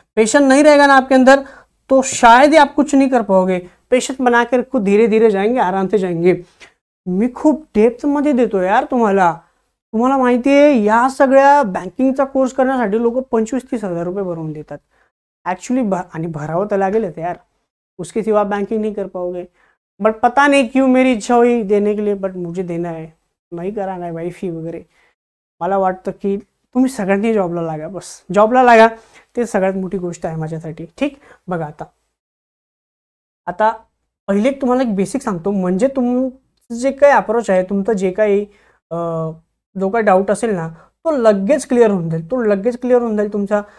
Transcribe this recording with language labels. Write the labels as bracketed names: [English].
[Hindi] Patience नहीं रहेगा ना आपके अंदर तो शायद ही आप कुछ नहीं कर पाओगे. पेशेंस बना के रखो, धीरे धीरे जाएंगे, आराम से जाएंगे. [Marathi] मी खूप डेप्थ मध्ये देतो यार तुम्हाला. तुम्हाला माहिती आहे या सगळ्या बँकिंगचा कोर्स करण्यासाठी लोक 25-30 हजार रुपये भरून देतात ऍक्च्युअली, आणि भरावं तर लागेल यार, [Hindi] उसके सिवा बैंकिंग नहीं कर पाओगे. बट पता नहीं क्यों मेरी इच्छा हुई देने के लिए, बट मुझे देना है, नाही कराना है भाई फी वगैरे. [Marathi] मला वाटतं की तुम्ही सगळ्यांनी जॉबला लागा, बस जॉबला लागा, ते सगळ्यात मोठी गोष्ट आहे माझ्यासाठी. ठीक, बघा आता पहिले तुम्हाला एक बेसिक सांगतो, म्हणजे तुमचं जे काही अप्रोच आहे, तुमचं जे काही जो काही डाऊट असेल ना तो लगेच क्लिअर होऊन जाईल, तो लगेच क्लिअर होऊन जाईल तुमचा.